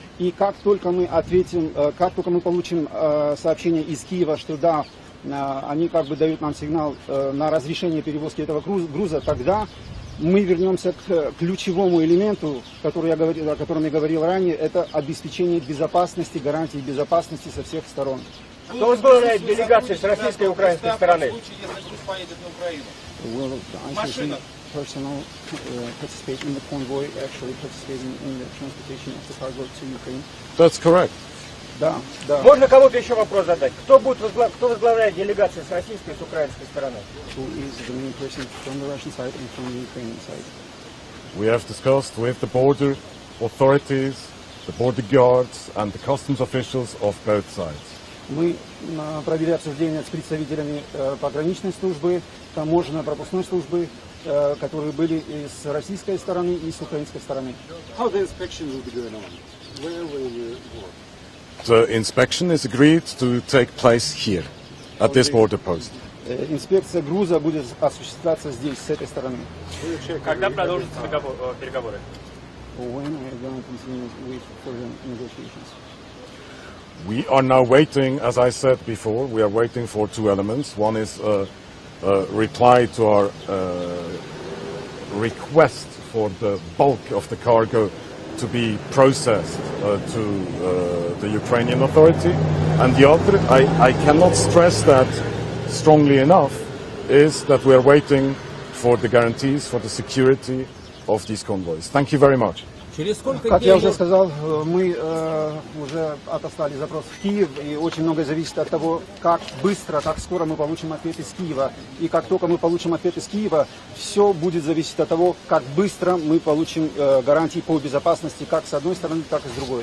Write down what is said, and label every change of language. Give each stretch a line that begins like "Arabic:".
Russian: И как только мы ответим, как только мы получим сообщение из Киева, что да, они дают нам сигнал на разрешение перевозки этого груза, тогда мы вернемся к ключевому элементу, о котором я говорил ранее, это обеспечение безопасности, гарантии безопасности со всех сторон. Кто возглавляет делегацию с российской и украинской стороны?
English: Personnel participate in the convoy, actually participating in the transportation of the cargo to Ukraine. That's correct.
Russian: Да, да. Можно кому-то еще вопрос задать? Кто возглавляет делегацию с российской и с украинской стороны?
English: Who is the main person from the Russian side and from the Ukrainian side? We have discussed with the border authorities, the border guards and the customs officials of both sides.
Russian: Мы провели обсуждение с представителями пограничной службы, таможенно-пропускной службы, которые были и с российской стороны, и с украинской стороны.
English: How the inspection will be going on? Where will you work? The inspection is agreed to take place here, at this border post.
Russian: Инспекция груза будет осуществляться здесь, с этой стороны. Когда продолжатся переговоры?
English: When are you going to continue with further negotiations? We are now waiting, as I said before, we are waiting for two elements. One is a reply to our request for the bulk of the cargo to be processed to the Ukrainian authority. And the other, I cannot stress that strongly enough, is that we are waiting for the guarantees for the security of these convoys. Thank you very much.
Russian: Как я уже сказал, мы уже отослали запрос в Киев, и очень многое зависит от того, как быстро, как скоро мы получим ответ из Киева. И как только мы получим ответ из Киева, все будет зависеть от того, как быстро мы получим гарантии по безопасности, как с одной стороны, так и с другой.